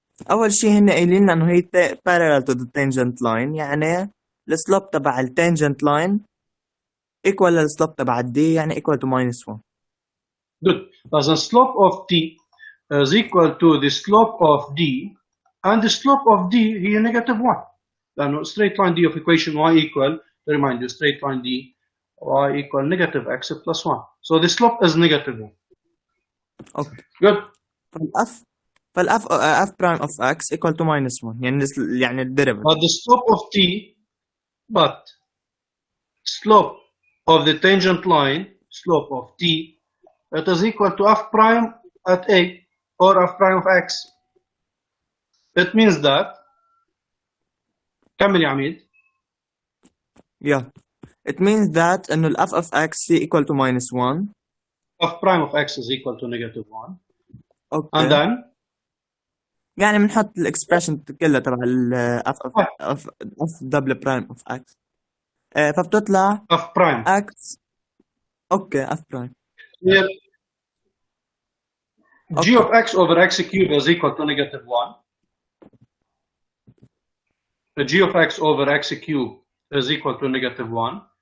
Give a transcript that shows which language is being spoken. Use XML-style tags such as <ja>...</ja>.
<ar>اول شيء هن قايلين لنا انه هي</ar> <en>parallel to the tangent line،</en> <ar>يعني السلوب تبع التانجنت لاين equal للسلوب تبع الدي، يعني</ar> <en>equal to minus 1. Good. As the slope of t is equal to the slope of d, and the slope of d هي negative 1. لأنه straight line d of equation y equal, to remind you, straight line d y equal negative x plus 1. So the slope is negative 1.</en> <ar>اوكي.</ar> <en>Good. فالاف f prime of x equal to minus 1، يعني الديريفيتيف. But the slope of t, but slope of the tangent line, slope of t, it is equal to f prime at a or f prime of x. It means that</en> <ar>كمل يا عميد.</ar> <en>Yeah. it means that</en> <ar>إنه ال</ar> <en>f of x is equal to minus 1. f prime of x is equal to negative 1. And</en> <ar>أوكي</ar> <en>then</en> <ar>يعني بنحط الإكسبريشن كلها تبع ال</ar> <en>f double prime of x.</en> <ar>فبتطلع</ar> <en>f prime. x. Okay f prime. Here, g Okay. of x over x cube is equal to negative 1. The g of x over x cube is equal to negative 1.</en>